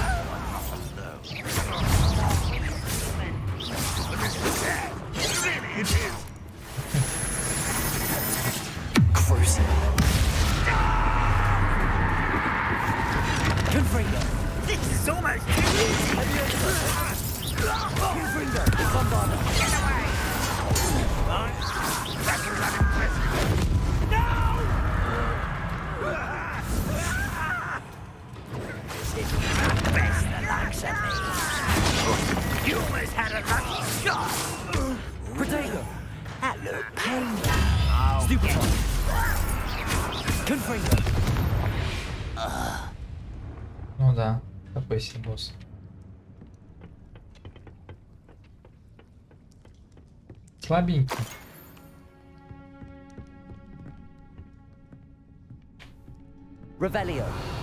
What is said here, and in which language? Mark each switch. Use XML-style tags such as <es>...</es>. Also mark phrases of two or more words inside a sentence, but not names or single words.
<en>Really, it is. Crucio. Confringo. This is almost too easy. Confringo. Bombarda. Get away. That was unimpressive. Best the likes of me. You almost had a lucky shot. Protego. That looked painful. Stupid. Confringo.</en> <ru>Ну да, такой себе босс. Слабенький. Revelio.</ru>